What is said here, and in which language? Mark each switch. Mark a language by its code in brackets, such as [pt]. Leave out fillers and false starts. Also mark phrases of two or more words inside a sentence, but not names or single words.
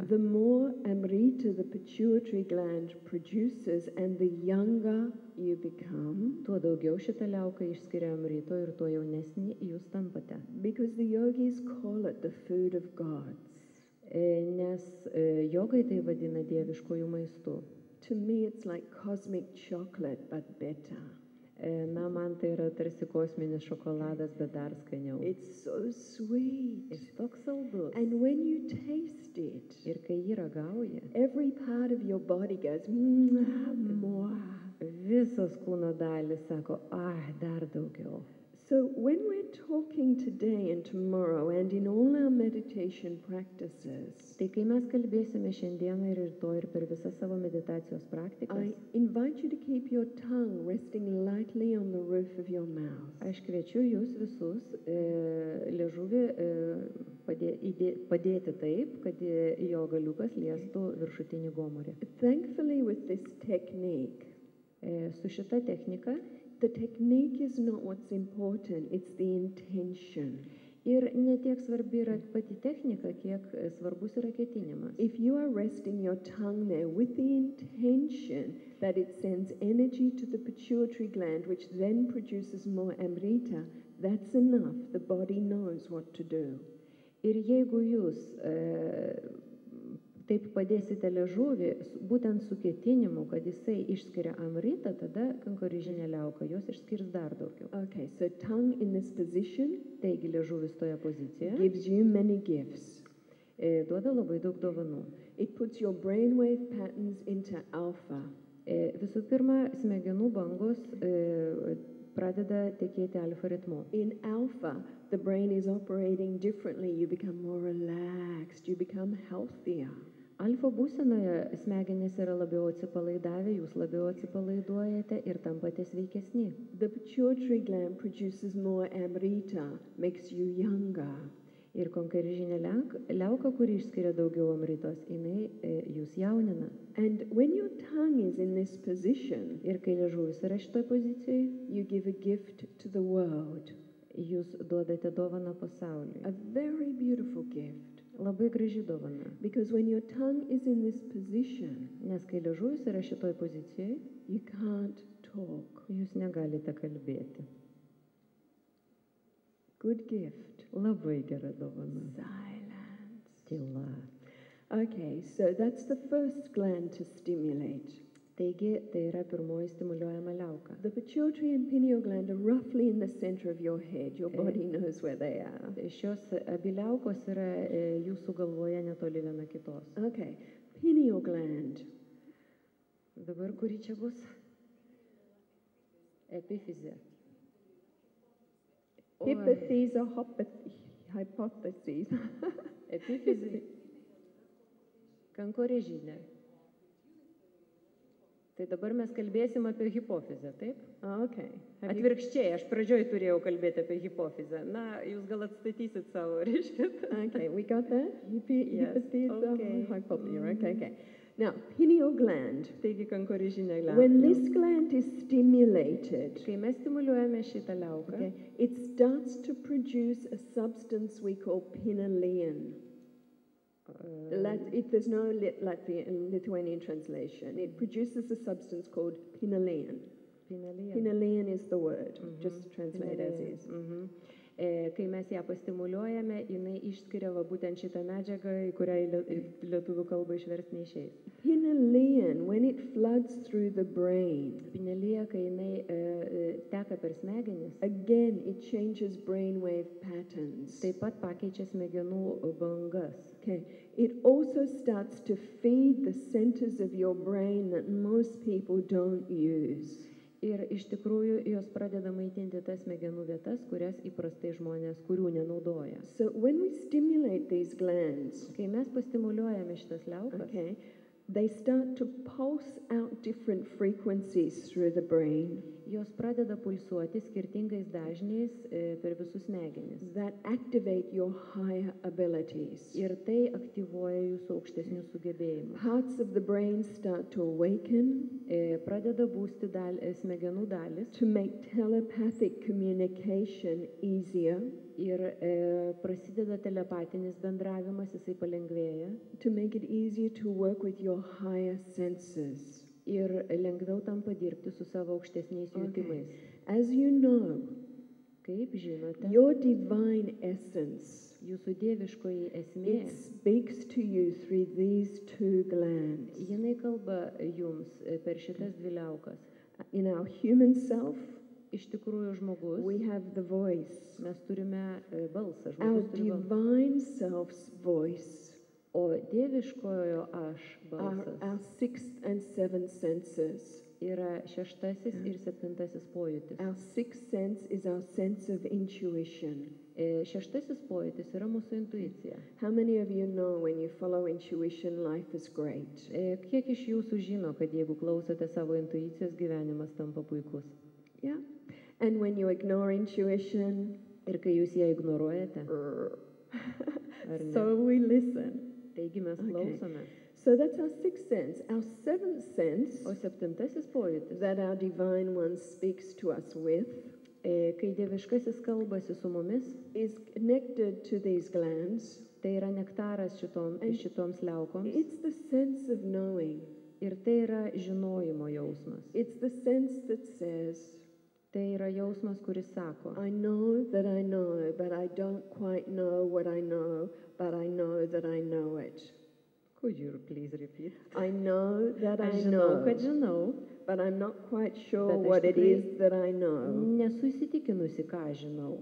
[en] the more amrita the pituitary gland produces and the younger you become, [lt] tuo daugiau šitą liauką išskiria amrito ir tuo jaunesnį jūs tampate. [en] because the yogis call it the food of gods. [lt] Nes jogai tai vadina dieviškojų maistu. [en] To me, it's like cosmic chocolate, but better. [lt] Na, man tai yra tarsi kosminis šokoladas, bet dar skaniau. [en] It's so sweet. [lt] Jis toks saldus. [en] And when you taste it, [lt] Ir kai jį ragauja, [en] every part of your body goes, more. [lt] visos kūno dalis sako, dar daugiau. [en] So when we're talking today and tomorrow and in all our meditation practices, [lt] Tai kai mes kalbėsime šiandieną ir rytoj ir per visas savo meditacijos praktikas, [en] I invite you to keep your tongue resting lightly on the roof of your mouth. [lt] aš kviečiu jūs visus liežuvį padėti taip, kad jo galiukas liestų viršutinį gomurį. [en] Thankfully, with this technique, [lt] Su šita technika [en] the technique is not what's important, it's the intention. [lt] ir netiek svarbi yra pati technika, kiek svarbus yra ketinimas. [en] If you are resting your tongue there with the intention that it sends energy to the pituitary gland, which then produces more amrita, that's enough. The body knows what to do. [lt] Ir jeigu jūs taip padėsite liežuvį, būtent su ketinimu, kad jisai išskiria amritą, tada kankorėžinė liauka jos išskirs dar daugiau. [en] Okay, so tongue in this position [lt] Taigi liežuvis toje pozicijoje [en] gives you many gifts. [lt] Duoda labai daug dovanų. [en] It puts your brainwave patterns into alpha. [lt] Visų pirma, smegenų bangos pradeda tekėti alfa ritmu. [en] In alpha, the brain is operating differently. You become more relaxed. You become healthier. [lt] Alfa būsenoje smegenys yra labiau atsipalaidavę, jūs labiau atsipalaiduojate ir tampate sveikesni. [en] The pituitary gland produces more amrita, makes you younger. [lt] Ir kankorėžinė liauka, kuri išskiria daugiau amritos, jinai jūs jaunina. [en] And when your tongue is in this position, [lt] Ir kai liežuvis yra šitoj pozicijoje, [en] you give a gift to the world. [lt] jūs duodate dovaną pasauliui. [en] A very beautiful gift. [lt] Labai graži dovana. [en] Because when your tongue is in this position, [lt] Nes kai liežuvis yra šitoj pozicijoje, [en] you can't talk. [lt] jūs negalite kalbėti. [en] Good gift. [lt] Labai gera dovana. [en] Silence. [lt] Tyla. [en] Okay, so that's the first gland to stimulate. [lt] Taigi, tai yra pirmoji stimuliuojama liauka. [en] The pituitary and pineal gland are roughly in the center of your head. Your body knows where they are. [lt] Šios abi liaukos yra jūsų galvoje netoli viena kitos. [en] Okay, pineal gland. [lt] Dabar kuri čia bus? Epifizė. [en] Hypotheses or hypotheses. [lt] Epifizė. Kankorėžinė. Tai dabar mes kalbėsim apie hipofizę, taip? [en] Okay. [lt] Atvirkščiai, aš pradžioj turėjau kalbėti apie hipofizę. Na, jūs gal atstatysit savo, reiškia. [en] Okay, we got that? Yes, Hypotheses okay. or hypotheses. Okay. Now, pineal gland. [lt] Taigi kankorėžinė liauka. [en] When this gland is stimulated, [lt] Kai mes stimuliuojame šitą liauką, [en] okay, it starts to produce a substance we call pinalein. There's no Lithuanian translation. It produces a substance called pinalein. Pinalein is the word. Just translate as is. [lt] Kai mes ją pastimuliuojame, jinai išskiria va būtent šitą medžiagą, į kurią lietuvių kalbą išversti neišeis. [en] Pinellian, when it floods through the brain. [lt] Pinelija, kai jinai teka per smegenis. [en] Again, it changes brainwave patterns. [lt] Taip pat pakeičia smegenų bangas. [en] Okay. It also starts to feed the centers of your brain that most people don't use. [lt] Ir iš tikrųjų jos pradeda maitinti tas smegenų vietas, kurias įprastai žmonės, kurių nenaudoja. [en] So when we stimulate these glands, [lt] kai mes pastimuliuojame šitas liaukas, [en] okay, they start to pulse out different frequencies through the brain. [lt] Jos pradeda pulsuoti skirtingais dažniais per visus smegenis. [en] That activate your higher abilities. [lt] Ir tai aktyvuoja jūsų aukštesnius sugebėjimus. [en] Parts of the brain start to awaken. [lt] Pradeda būsti smegenų dalis. [en] To make telepathic communication easier. [lt] Ir prasideda telepatinis bendravimas, jisai palengvėja. [en] To make it easier to work with your higher senses. [lt] Ir lengviau tampa dirbti su savo aukštesniais jutimais. [en] As you know, [lt] kaip žinote, [en] your divine essence, [lt] jūsų dieviškoji esmė, [en] it speaks to you through these two glands. [lt] Jinai kalba jums per šitas dvi liaukas. [en] In our human self, [lt] iš tikrųjų žmogus, [en] we have the voice. [lt] Mes turime balsą, [en] Our [lt] žmogus turi balsą. [en] divine self's voice. [lt] O dieviškojo aš balsas [en] Our sixth and seventh senses. [lt] Yra šeštasis ir septintasis pojūtis. [en] Our sixth sense is our sense of intuition. [lt] Šeštasis pojūtis yra mūsų intuicija. [en] How many of you know when you follow intuition, life is great? [lt] Kiek iš jūsų žino, kad jeigu klausote savo intuicijos, gyvenimas tampa puikus? [en] Yeah. And when you ignore intuition, [lt] ir kai jūs ją ignoruojate, [en] so we listen. [lt] Taigi mes klausome. [en] So that's our sixth sense. Our seventh sense, [lt] o septintasis pojūtis, [en] that our divine one speaks to us with, [lt] kai dieviškasis kalbasi su mumis, [en] is connected to these glands. [lt] Tai yra nektaras šitoms liaukoms. [en] It's the sense of knowing. [lt] Ir tai yra žinojimo jausmas. [en] It's the sense that says, [lt] tai yra jausmas, kuris sako, [en] I know that I know, but I don't quite know what I know, but I know that I know it. Could you please repeat? I know that I know, know, [lt] kad žinau, [en] but I'm not quite sure [lt] bet [en] what [lt] aš [en] it is that I know. [lt] Nesu įsitikinusi, ką žinau,